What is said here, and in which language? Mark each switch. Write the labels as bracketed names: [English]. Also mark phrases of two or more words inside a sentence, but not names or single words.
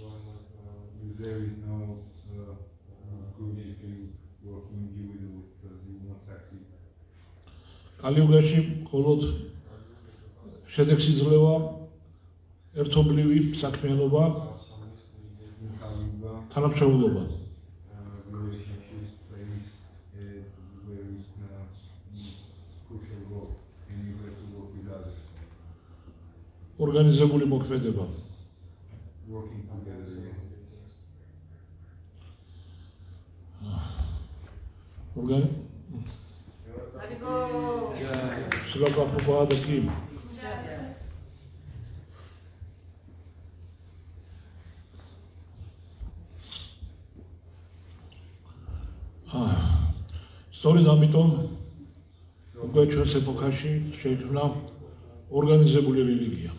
[Georgian] კალიუგაში მხოლოდ შედეგს იძლევა ერთობლივი საქმიანობა, თანამშრომლობა. ორგანიზებული მოქმედება. [Hindi] Slava Prabhupada ki. [Georgian] სწორედ ამიტომ უკვე ჩვენს ეპოქაში შეიქმნა ორგანიზებული რელიგია.